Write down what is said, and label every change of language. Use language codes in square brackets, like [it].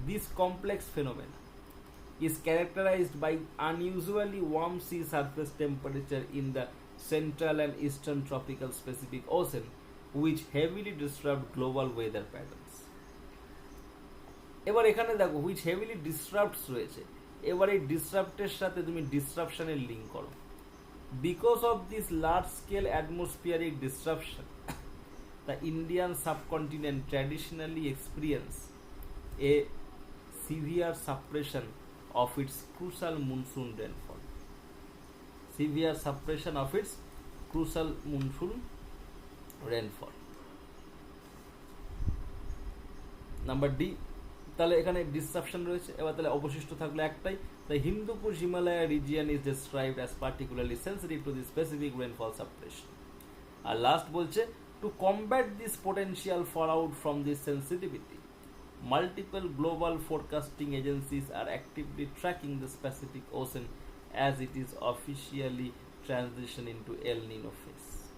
[en] This complex phenomena is characterized by unusually warm sea surface temperature in the central and eastern tropical Pacific Ocean, which heavily disrupt global weather patterns. [bn] এবার এখানে দেখো [en] which heavily disrupts [bn] রয়েছে, এবার এই ডিসরাপ্টের সাথে তুমি ডিসরাপশনের link করো। [en] Because of this large scale atmospheric disruption, the Indian subcontinent traditionally experience a severe suppression of its crucial monsoon rainfall. Severe suppression of its crucial monsoon rainfall. [bn] Number D, তাহলে এখানে disruption রয়েছে। এবার তাহলে অবশিষ্ট থাকলো একটাই, [en] the Hindukush Himalaya region is described as particularly sensitive to the specific rainfall suppression. [bn] আর last বলছে [en] to combat this potential fallout from this sensitivity, multiple global forecasting agencies are actively tracking the Pacific Ocean as it is officially transitioning into El Nino phase.